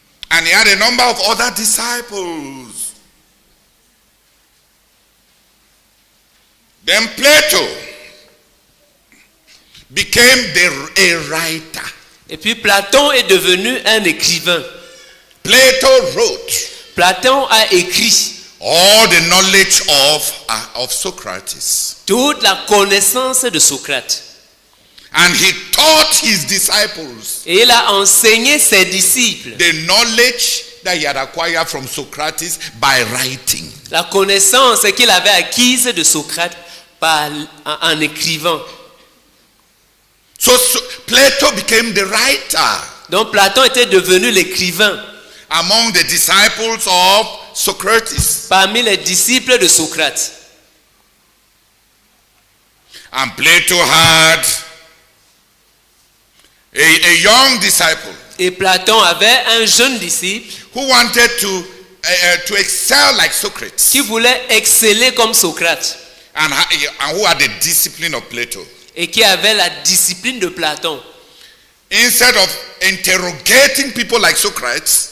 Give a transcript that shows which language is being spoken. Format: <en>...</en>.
<en>And he had a number of other disciples. Then Plato became a writer.</en> <fr>Et puis Platon est devenu un écrivain.</fr> <en>Plato wrote</en> <fr>Platon a écrit</fr> <en>all the knowledge of Socrates.</en> <fr>toute la connaissance de Socrate.</fr> <en>And he taught his disciples</en> <fr>Et il a enseigné ses disciples</fr> <en>the knowledge that he had acquired from Socrates by writing.</en> <fr>la connaissance qu'il avait acquise de Socrate en écrivant.</fr> <en>So Plato became the writer</en> <fr>Donc Platon était devenu l'écrivain</fr> <en>among the disciples of Socrates.</en> <fr>parmi les disciples de Socrate.</fr> <en>And Plato had a young disciple</en> <fr>Et Platon avait un jeune disciple</fr> <en>who wanted to excel like Socrates</en> <fr>qui voulait exceller comme Socrate</fr> <en>and who had the discipline of Plato.</en> <fr>et qui avait la discipline de Platon.</fr> <en>Instead of interrogating people like Socrates,</en>